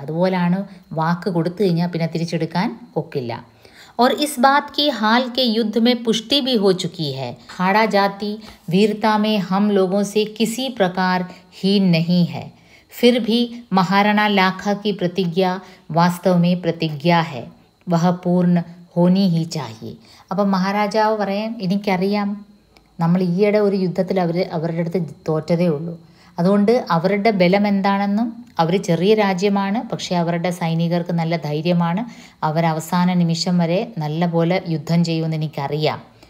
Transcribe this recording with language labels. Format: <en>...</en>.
<ml>അതുപോലാണ് വാക്ക് കൊടുത്തു കഴിഞ്ഞാൽ പിന്നെ തിരിച്ചെടുക്കാൻ ഒക്കില്ല.</ml> <hi>और इस बात की हाल के युद्ध में पुष्टि भी हो चुकी है. हाड़ा जाति वीरता में हम लोगों से किसी प्रकार हीन नहीं है. फिर भी महाराणा लाखा की प्रतिज्ञा वास्तव में प्रतिज्ञा है. वह पूर्ण होनी ही चाहिए.</hi> <ml>അപ്പം മഹാരാജാവ് പറയാൻ, എനിക്കറിയാം നമ്മൾ ഈയിടെ ഒരു യുദ്ധത്തിൽ അവരുടെ അടുത്ത് തോറ്റതേ ഉള്ളൂ. അതുകൊണ്ട് അവരുടെ ബലം എന്താണെന്നും, അവർ ചെറിയ രാജ്യമാണ്, പക്ഷേ അവരുടെ സൈനികർക്ക് നല്ല ധൈര്യമാണ്, അവർ അവസാന നിമിഷം വരെ നല്ല പോലെ യുദ്ധം ചെയ്യുമെന്ന് എനിക്കറിയാം.</ml>